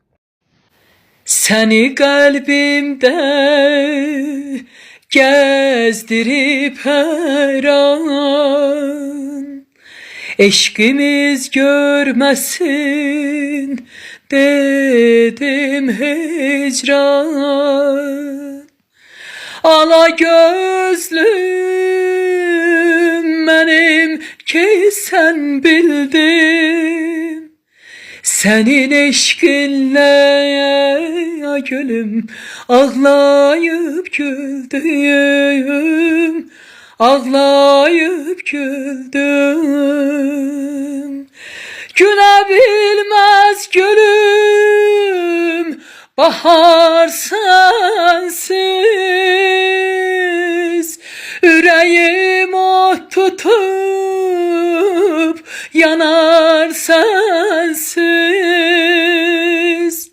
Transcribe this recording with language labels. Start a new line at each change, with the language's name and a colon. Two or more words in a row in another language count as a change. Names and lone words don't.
Azerbaijani: Səni qəlbimdə gəzdirib hər an, eşqimiz görməsin dedim hicran. Ala gözlüm mənim ki sən bildin,
Turkish: senin eşkinle ya gülüm ağlayıp güldüm, ağlayıp güldüm. Gülebilmez gülüm, bahar sensiz, yüreğim ot tutup yanar sensiz.